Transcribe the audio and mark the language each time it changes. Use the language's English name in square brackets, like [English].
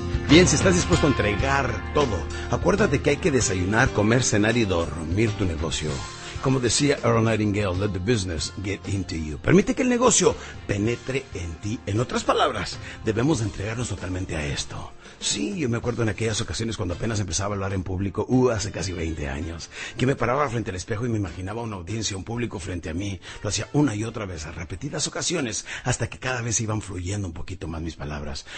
[Spanish] Bien, si estás dispuesto a entregar todo, acuérdate que hay que desayunar, comer, cenar y dormir tu negocio. Como decía [English] Earl Nightingale, let the business get into you. [Spanish] Permite que el negocio penetre en ti. En otras palabras, debemos de entregarnos totalmente a esto. Sí, yo me acuerdo en aquellas ocasiones cuando apenas empezaba a hablar en público, hace casi 20 años, que me paraba frente al espejo y me imaginaba una audiencia, un público frente a mí. Lo hacía una y otra vez, a repetidas ocasiones, hasta que cada vez iban fluyendo un poquito más mis palabras.